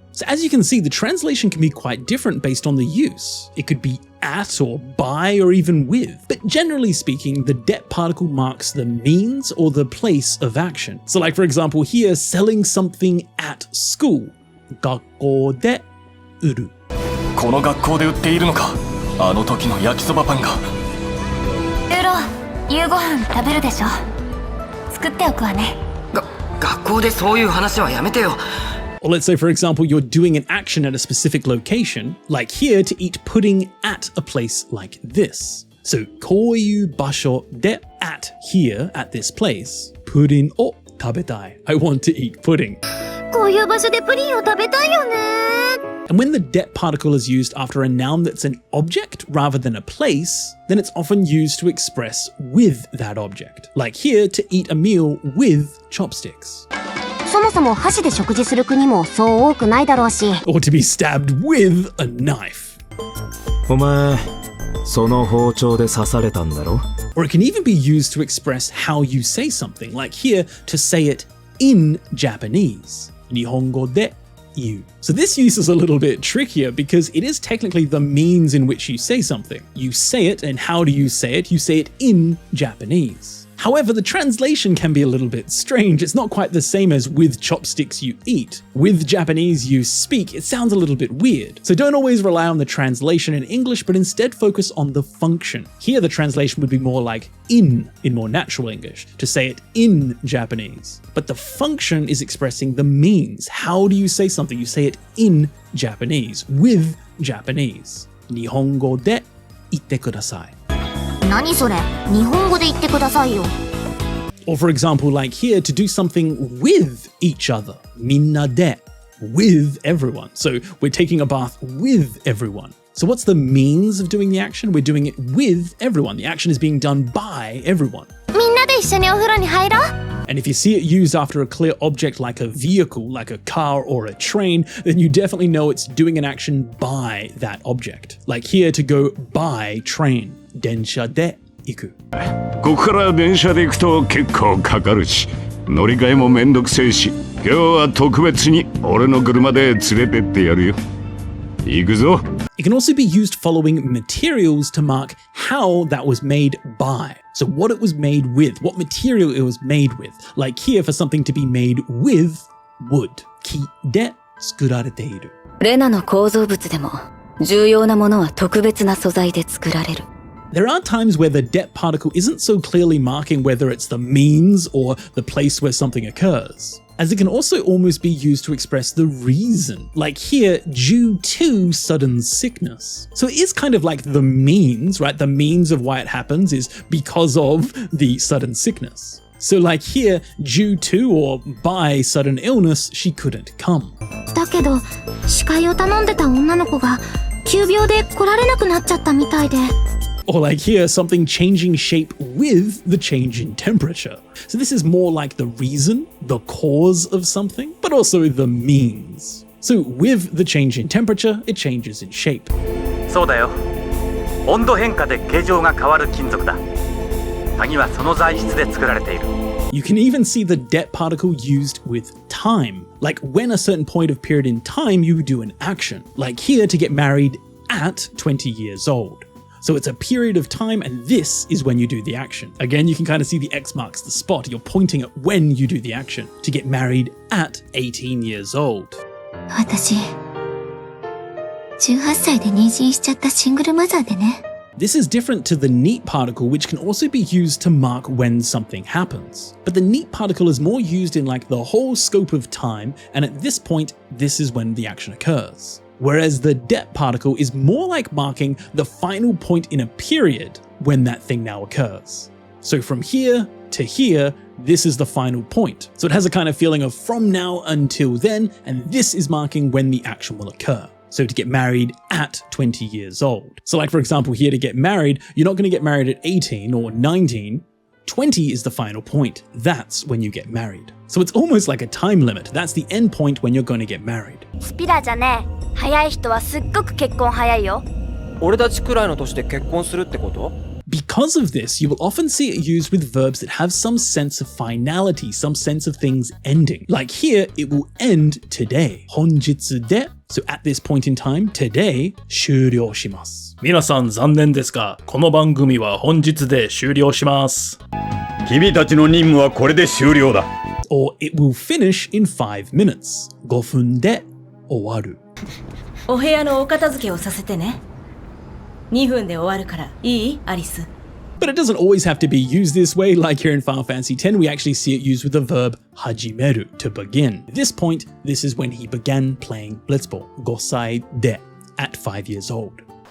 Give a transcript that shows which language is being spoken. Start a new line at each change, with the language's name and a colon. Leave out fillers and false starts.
English: So as you can see, the translation can be quite different based on the use. It could be at or by or even with. But generally speaking, the det particle marks the means or the place of action. So like for example here, selling something at school.
Japanese: 学校で売る. この学校で売っているのか。あの時の焼きそばパンが。エロ、夕ご飯食べるでしょ。作っておくわね。学校でそういう話はやめてよ。
English: Or let's say, for example, you're doing an action at a specific location, like here to eat pudding at a place like this. So,
Japanese: こういう場所で
English: at here, at this place,
Japanese: プリンを食べたい.
English: I want to eat pudding.
Japanese: こういう場所でプリンを食べたいよね.
English: And when the det particle is used after a noun that's an object rather than a place, then it's often used to express with that object. Like here, to eat a meal with chopsticks.
Japanese: そもそも箸で食事する国もそう多くないだろうし。
English: Or to be stabbed with a knife.
Japanese: お前、その包丁で刺されたんだろ?
English: Or it can even be used to express how you say something, like here, to say it in Japanese.
Japanese: 日本語で言う.
English: So this use is a little bit trickier because it is technically the means in which you say something. You say it, and how do you say it? You say it in Japanese. However, the translation can be a little bit strange. It's not quite the same as with chopsticks you eat. With Japanese you speak, it sounds a little bit weird. So don't always rely on the translation in English, but instead focus on the function. Here the translation would be more like in more natural English, to say it in Japanese. But the function is expressing the means. How do you say something? You say it in Japanese, with Japanese.
Japanese: 日本語で言ってください. 何それ？日本語で言ってくださいよ。
English: Or for example, like here, to do something with each other.
Japanese: みんなで
English: with everyone. So we're taking a bath with everyone. So what's the means of doing the action? We're doing it with everyone. The action is being done by everyone.
Japanese: みんなで一緒にお風呂に入ろう。
English: And if you see it used after a clear object like a vehicle, like a car or a train, then you definitely know it's doing an action by that object. Like here, to go by train.
Japanese: 電車で行く. ここから電車で行くと結構かかるし、乗り換えもめんどくせえし、今日は特別に俺の車で連れてってやるよ。行くぞ。
English: It can also be used following materials to mark how that was made by. So what it was made with, what material it was made with. Like here, for something to be made with wood.
Japanese: 木で作られている. レナの構造物でも重要なものは特別な素材で作られる。
English: There are times where the det particle isn't so clearly marking whether it's the means or the place where something occurs, as it can also almost be used to express the reason, like here, due to sudden sickness. So it is kind of like the means, right? The means of why it happens is because of the sudden sickness. So like here, due to or by sudden illness, she couldn't come.
Japanese: だけど、司会を頼んでた女の子が急病で来られなくなっちゃったみたいで。
English: Or like here, something changing shape with the change in temperature. So this is more like the reason, the cause of something, but also the means. So with the change in temperature, it changes in shape.
Japanese: そうだよ。温度変化で形状が変わる金属だ。鍵はその材質で作られている。
English: You can even see the det particle used with time. Like when a certain point of period in time, you do an action. Like here, to get married at 20 years old. So it's a period of time, and this is when you do the action. Again, you can kind of see the X marks the spot. You're pointing at when you do the action. To get married at 18 years old.
Japanese: 私、 18歳で妊娠しちゃったシングルマザーでね。
English: This is different to the neat particle, which can also be used to mark when something happens. But the neat particle is more used in like the whole scope of time, and at this point, this is when the action occurs. Whereas the det particle is more like marking the final point in a period when that thing now occurs. So from here to here, this is the final point. So it has a kind of feeling of from now until then, and this is marking when the action will occur. So to get married at 20 years old. So like for example here, to get married, you're not going to get married at 18 or 19. 20 is the final point. That's when you get married. So it's almost like a time limit. That's the end point when you're going to get married.
Japanese: スピラじゃねえ。早い人はすっごく結婚早いよ。俺たちくらいの年で結婚するってこと？
English: Because of this, you will often see it used with verbs that have some sense of finality, some sense of things ending. Like here, it will end today.
Japanese: 本日で
English: So at this point in time, today,
Japanese: 終了します。皆さん残念ですが、この番組は本日で終了します。君たちの任務はこれで終了だ。
English: Or it will finish in 5 minutes.
Japanese: 5分で終わる。お部屋のお片付けをさせてね。 2分で終わるからいい？アリス。
English: But it doesn't always have to be used this way. Like here in Final Fantasy X, we actually see it used with the verb hajimeru, to begin. At this point, this is when he began playing Blitzball,
Japanese: 5歳で
English: at 5 years old.